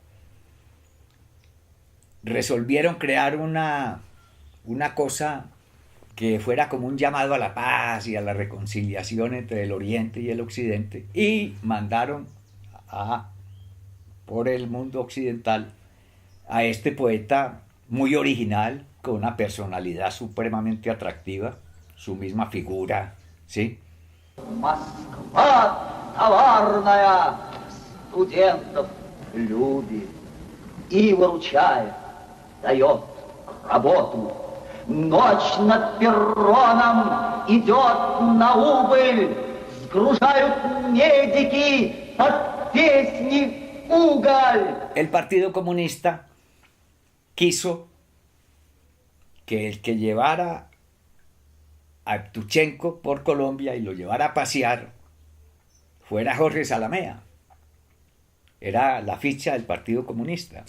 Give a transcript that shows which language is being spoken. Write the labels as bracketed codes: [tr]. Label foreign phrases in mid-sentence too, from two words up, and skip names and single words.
[es] resolvieron crear una cosa que fuera como un llamado a la paz y a la reconciliación entre el Oriente y el Occidente, y mandaron por el mundo occidental a este poeta muy original, con una personalidad supremamente atractiva, su misma figura, ¿sí? [ru] Москва товарная студентов любит и выручает, дает работу. Ночь над перроном идет на убыль, сгружают медики под песни уголь. [es] El Partido Comunista quiso que el que llevara a Evtuchenko por Colombia y lo llevara a pasear fuera Jorge Salamea. Era la ficha del Partido Comunista.